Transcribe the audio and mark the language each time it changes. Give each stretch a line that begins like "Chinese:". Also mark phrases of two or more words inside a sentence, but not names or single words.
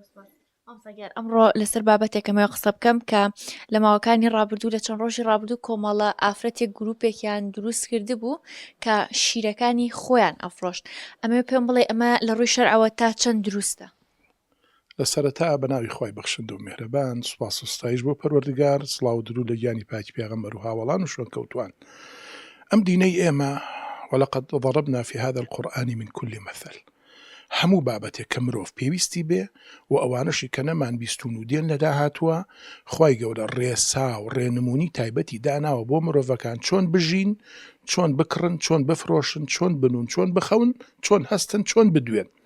Central Kurdish: ئەمڕۆ لەسەر بابەتێکەمەوە قسە بکەم کە لە ماوەکانی ڕابردوو لە چەند ڕۆژی ڕابردوو کۆمەڵە ئافرەتێک گروپێکیان دروست کرده بوو کە شیرەکانی خۆیان ئەفرۆشت. ئەمە پێم بڵێ ئەمە لە ڕووی شەرعەوە تا چەند دروستە؟ لە سەرەتا بەناوی خۆی بەخشندە و میهرەبان سوپاس و ستایش بۆ پەروەردگار سڵاو و درود لە گیانی پاکی پێغەمبەر و هاوڵان و شوێن کەوتوان. ئەم دینەی ئێمە
Arabic: وەلەقەد ضەرەبنا في هذا القورآن من كل مثل
Central Kurdish: هەموو بابەتێک کە مرۆڤ پێویستی بێ و ئەوانەشی کە نەمان بیستون و دێن لەدا هاتووە خوای گەورە ڕێسا و ڕێنمونی تایبەتی داناوە بۆ مرۆڤەکان چۆن بژین، چۆن بکڕن، چۆن بفرۆشن، چۆن بنون، چۆن بخەون، چۆن هەستن، چۆن بدوێن.